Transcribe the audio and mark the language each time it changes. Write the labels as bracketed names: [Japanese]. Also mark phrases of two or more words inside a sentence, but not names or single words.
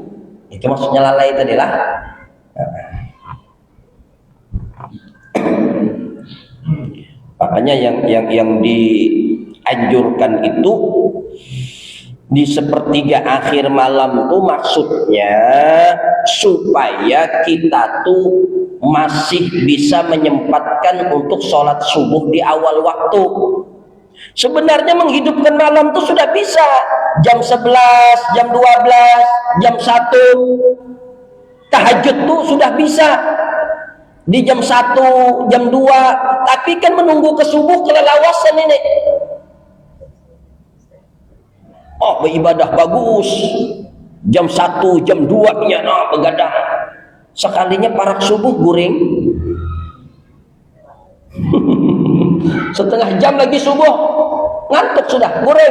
[Indonesian] Itu maksudnya lalai tadi lah. Makanya yang dianjurkan itu di sepertiga akhir malam tuh maksudnya supaya kita tuh masih bisa menyempatkan untuk sholat subuh di awal waktu. Sebenarnya menghidupkan malam tuh sudah bisa jam 11, jam 12, jam 1. Tahajud tuh sudah bisa. di jam 1, jam 2, tapi kan menunggu ke subuh kelelawasan ini. Oh, beribadah bagus. Jam 1, jam 2-nya begadang. [Banjar] Sekalinya parak subuh guring. Setengah jam lagi subuh, ngantuk sudah, guring.